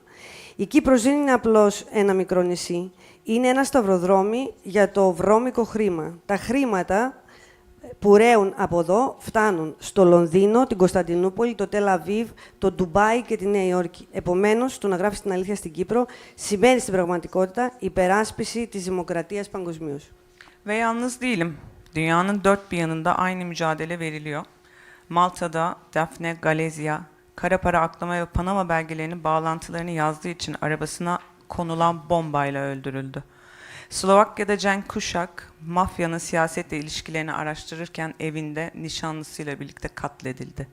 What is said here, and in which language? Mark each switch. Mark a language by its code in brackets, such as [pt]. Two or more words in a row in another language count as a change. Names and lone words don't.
[el] Η Κύπρος δεν είναι απλώς ένα μικρό νησί. Είναι ένα σταυροδρόμι για το βρώμικο χρήμα. Τα χρήματα που ρέουν από εδώ φτάνουν στο Λονδίνο, την Κωνσταντινούπολη, το Τελ Αβίβ, το Ντουμπάι και τη Νέα Υόρκη. Επομένως, το να γράφεις την αλήθεια στην Κύπρο σημαίνει στην πραγματικότητα υπεράσπιση της δημοκρατίας παγκοσμίως. [tr] Ve yalnız değilim. Dünyanın dört bir yanında aynı mücadele veriliyor. Malta'da Daphne Galizia, kara para aklama ve Panama belgelerinin bağlantılarını yazdığı için arabasına konulan bombayla öldürüldü. Slovakya'da Cenk Kuşak, mafyanın siyasetle ilişkilerini araştırırken evinde nişanlısıyla birlikte katledildi.